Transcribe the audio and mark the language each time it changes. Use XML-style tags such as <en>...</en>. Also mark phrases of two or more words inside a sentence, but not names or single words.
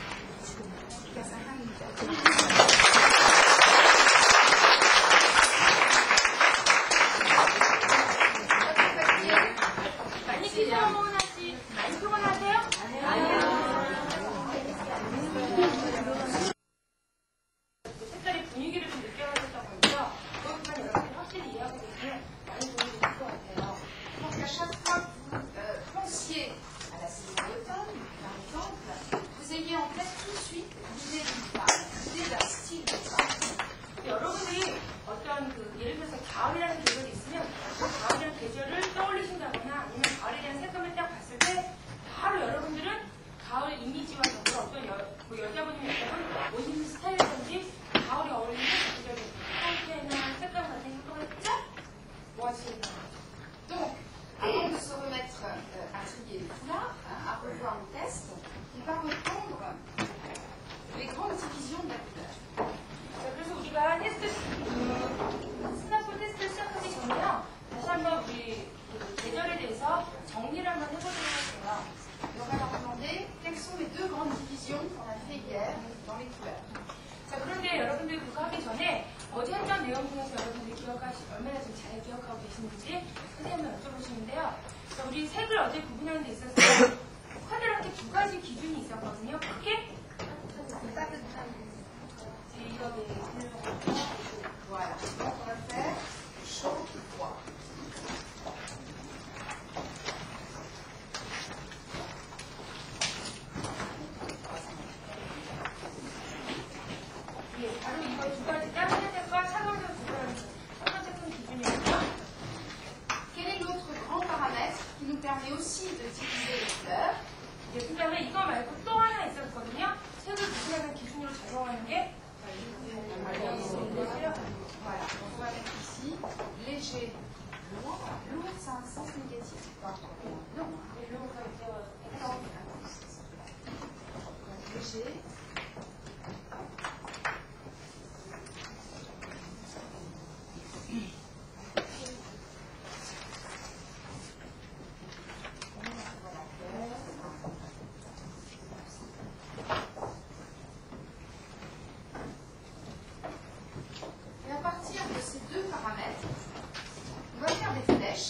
<ko>많이 피곤하세요? 색깔의 분위기를 좀 느껴가셨던 거죠? 그것만 여러분이 확실히 이해하게 되면 많이 도움이 될 것 같아요.</ko> <fr>Donc à chaque fois que vous pensiez à la saison d'automne, par exemple, vous ayez en tête tout de suite l'idée d'une femme, l'idée d'un style de femme.</fr> <ko>여러분이 어떤 예를 들어서 가을이라는 계절이 있으면 그 가을이라는 계절을 떠올리신다거나 아니면 가을에 대한 색감을 딱 봤을 때 바로 여러분들은 가을 이미지와 더불어 어떤 여자분이면 여자분 옷 입는 스타일이라든지 가을에 어울리는 계절의 상태나 색감 같은 행동을 쫙 모아주시는</ko> <fr>Donc, avant de se remettre à trier les foulards, à revoir le test, on va reprendre les grandes divisions de la couleur.</fr> <ko>자, 그래서 우리가 스나프 테스트 시작하기 전에요. 다시 한번 우리 계절에 대해서 정리를 한번 해보도록 할게요.</ko> <fr>Et on va leur demander quelles sont les deux grandes divisions qu'on a fait hier dans les couleurs.</fr> <ko>자, 그런데 여러분들 그거 하기 전에 어제 했던 내용 중에서 여러분들이 얼마나 좀 잘 기억하고 계시는지 선생님을 여쭤보시는데요. 자, 우리 색을 어제 구분하는 데 있어서 카드한테 두 가지 기준이 있었거든요. 크게</ko> <fr>Voilà. Donc on va faire chaud et froid.</fr> <ko>바로 이거 두 가지 따뜻한 색과 차가운 색 두 가지 첫 번째 큰 기준이고요.</ko> <fr>Quel est l'autre grand paramètre qui nous permet aussi de diviser les couleurs?</fr> <ko>그 다음에 이거 말고 또 하나 있었거든요. 색을 구분하는 기준으로 작용하는 게</ko> <fr>Voilà, on va mettre ici léger, lourd. Lourd, c'est un sens négatif. Non, léger. Et à partir de ces deux paramètres, on va faire des flèches.</fr>